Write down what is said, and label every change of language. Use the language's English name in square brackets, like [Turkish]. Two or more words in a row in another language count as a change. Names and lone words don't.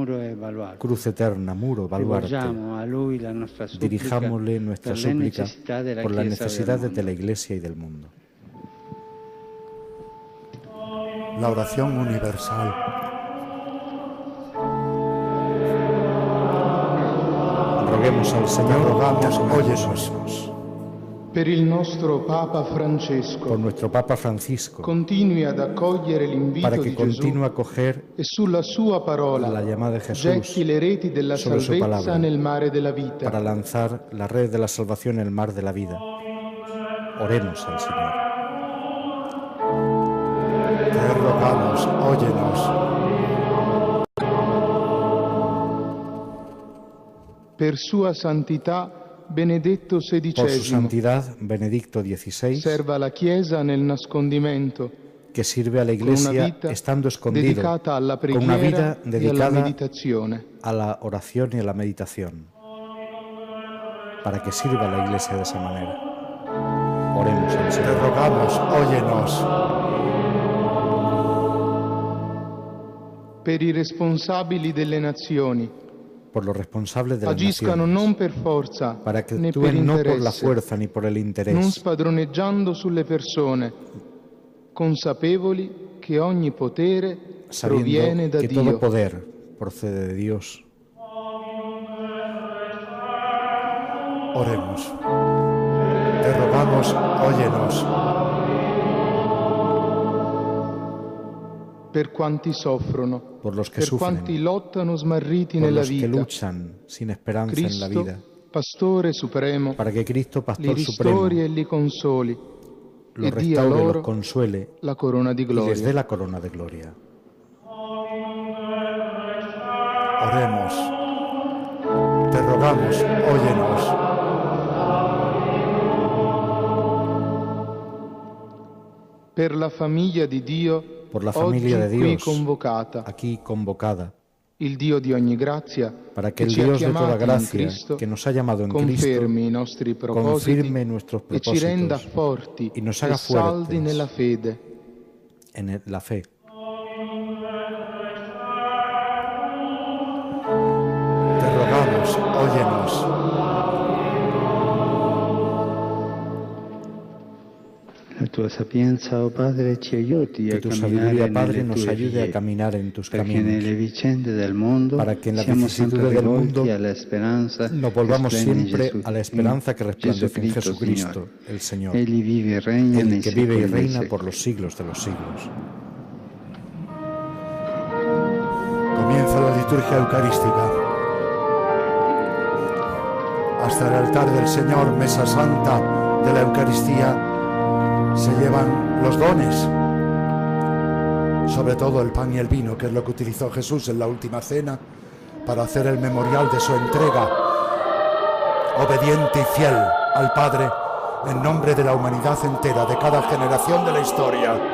[Spanish] Cruz eterna, muro, baluarte. Dirijámosle nuestra súplica por las necesidades de la Iglesia y del mundo. La oración universal. Roguemos al Señor, rogamos, óyenos. [Italian] Per il nostro Papa Francesco, [Spanish] por nuestro Papa Francisco, [Italian] continui ad accogliere l'invito [Spanish] para que [Italian] di [Spanish] continúe a [Italian] Gesù [Spanish] coger [Italian] e sulla sua parola [Spanish] la llamada de Jesús, [Italian] getti le reti della [Spanish] sobre su [Italian] salvezza [Spanish] palabra, [Italian] nel mare della vita. [Spanish] para lanzar la red de la salvación en el mar de la vida. Oremos al Señor. Te rogamos, óyenos. [Italian] Per sua santità Benedetto XVI, [Spanish] por su santidad Benedicto XVI, serva la Chiesa nel nascondimento, que sirve a la Iglesia estando escondido, con una vida dedicada a la oración y a la meditación, para que sirva a la Iglesia de esa manera. Oremos al Señor. Te rogamos, óyenos. [Italian] Per i responsabili delle nazioni, [Spanish] por los responsables de las [Italian] agiscano [Spanish] naciones, [Italian] non per forza, [Spanish] para que [Italian] né per [Spanish] actúen no por la [Italian] interesse, [Spanish] fuerza ni por el [Italian] non [Spanish] interés, [Italian] spadroneggiando sulle persone, consapevoli che ogni potere proviene [Spanish] sabiendo [Italian] da [Spanish] que todo [Italian] Dio. [Spanish] poder procede de Dios. Oremos. Te rogamos, óyenos. [Italian] Per quanti soffrono, [Spanish] por los que [Italian] per [Spanish] sufren, [Italian] quanti lottano smarriti [Spanish] por [Italian] nella [Spanish] los que [Italian] vita, [Spanish] luchan sin esperanza en la [Italian] Cristo, [Spanish] vida, [Italian] Pastore Supremo, [Spanish] para que Cristo, [Italian] li [Spanish] Pastor Supremo, [Italian] ristori e li consoli, [Spanish] los [Italian] e dia [Spanish] restaure, [Italian] loro [Spanish] los consuele [Italian] la corona di [Spanish] y les dé [Italian] gloria. [Spanish] la corona de gloria. Oremos. Te rogamos, óyenos. [Italian] Per la famiglia di Dio, [Spanish] Por la familia de [Italian] oggi qui [Spanish] Dios, [Italian] convocata, [Spanish] aquí convocada, [Italian] il Dio di ogni grazia, [Spanish] para que el [Italian] ci ha [Spanish] Dios de toda [Italian] chiamati in [Spanish] gracia, [Italian] Cristo, [Spanish] que nos ha llamado en [Italian] confermi i [Spanish] Cristo, [Italian] nostri propositi [Spanish] confirme nuestros [Italian] e ci renda [Spanish] propósitos [Italian] forti [Spanish] y nos [Italian] e [Spanish] haga [Italian] saldi [Spanish] fuertes [Italian] nella fede. [Spanish] en la fe. Te rogamos, óyenos. [Italian] La tua sapienza, oh Padre, ci aiuti [Spanish] Que [Italian] a [Spanish] tu [Italian] camminare [Spanish] sabiduría, Padre, [Italian] nelle [Spanish] nos [Italian] tue [Spanish] ayude a [Italian] vie, [Spanish] caminar en tus [Italian] perché [Spanish] caminos, [Italian] nelle vicende del mondo [Spanish] para que en las [Italian] siamo sempre [Spanish] vicisitudes del mundo [Italian] rivolti alla speranza [Spanish] nos volvamos [Italian] che splende in [Spanish] siempre [Italian] Gesù- [Spanish] a la esperanza que resplandece en Jesucristo, Jesucristo, [Italian] Signore. [Spanish] el Señor, [Italian] Egli vive e regna nei [Spanish] el que vive y [Italian] secoli dei [Spanish] reina [Italian] secoli. [Spanish] por los siglos de los siglos. Comienza la liturgia eucarística. Hasta el altar del Señor, mesa santa de la Eucaristía, se llevan los dones, sobre todo el pan y el vino, que es lo que utilizó Jesús en la última cena para hacer el memorial de su entrega, obediente y fiel al Padre, en nombre de la humanidad entera, de cada generación de la historia.